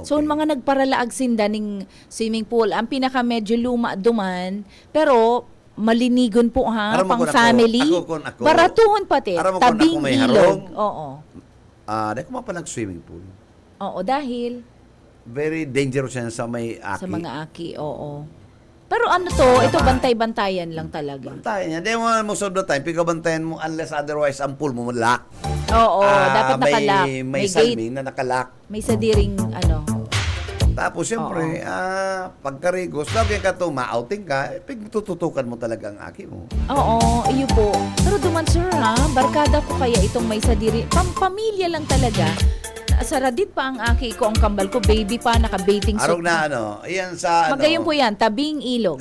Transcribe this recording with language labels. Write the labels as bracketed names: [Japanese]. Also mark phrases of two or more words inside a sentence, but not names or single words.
[Bikol] So, ang mga nagparalaag sinda ning swimming pool, ang pinaka medyo luma duman, pero malinigon po ha, Aram mo pang kun ako, family. ako kun ako. Baratuhon pati, Aram mo kun tabing ako may ilog. harong. Oo. Dahil kumapalag swimming pool. Oo, dahil [English] Very dangerous [Bikol] yan sa may aki. sa mga aki, oo. Pero ano to, ito bantay-bantayan lang talaga. Bantayan niya. Di mo [English] most of the time, [Bikol] pigabantayan mo [English] unless otherwise [Bikol] ang pool mo lock. Oo, dapat nakalak. May gate, salming na nakalock. may sadiring ano. Tapos siyempre, pagkarigos, lagi ka to, ma-outing ka, tututukan mo talaga ang aki mo. Oo, iyo po. Pero duman sir ha, barkada ko kaya itong may sadiri. Pamilya lang talaga. Saradit pa ang aki ko, ang kambal ko, baby pa, naka-bathing suit. Arog na ano, iyan sa Magayon po yan, tabing ilog.